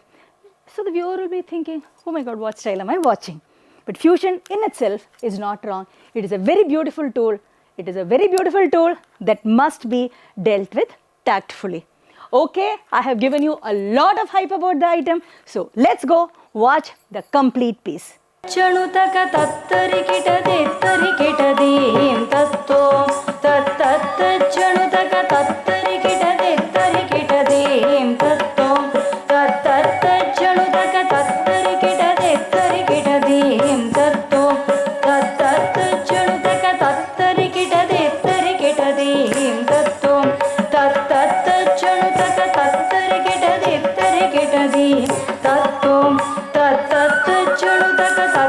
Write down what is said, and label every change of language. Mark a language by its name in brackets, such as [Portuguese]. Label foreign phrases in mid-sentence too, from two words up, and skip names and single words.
[English] So the viewer will be thinking, oh my God, what style am I watching? But fusion in itself is not wrong. It is a very beautiful tool. It is a very beautiful tool that must be dealt with tactfully. Okay, I have given you a lot of hype about the item. So let's go watch the complete piece. ಚಣುತಕ ತತ್ತರಿಕಿಟ ತೆತ್ತರಿಕಿಟದೀಂ ತತ್ತೋ ತತ್ತತ್ತ ಚಣುತಕ ತತ್ತರಿಕಿಟ ತೆತ್ತರಿಕಿಟದೀಂ ತತ್ತೋ ತತ್ತತ್ತ ಚಣುತಕ ತತ್ತರಿಕಿಟ ತೆತ್ತರಿಕಿಟದೀಂ ತತ್ತೋ ತತ್ತತ್ತ ಚಣುತಕ ತತ್ತರಿಕಿಟ ತೆತ್ತರಿಕಿಟದೀಂ ತತ್ತೋ ತತ್ತತ್ತ ಚಣುತಕ ತತ್ತರಿಕಿಟ ತೆತ್ತರಿಕಿಟದೀಂ ತತ್ತೋ ತತ್ತತ್ತ ಚಣುತಕ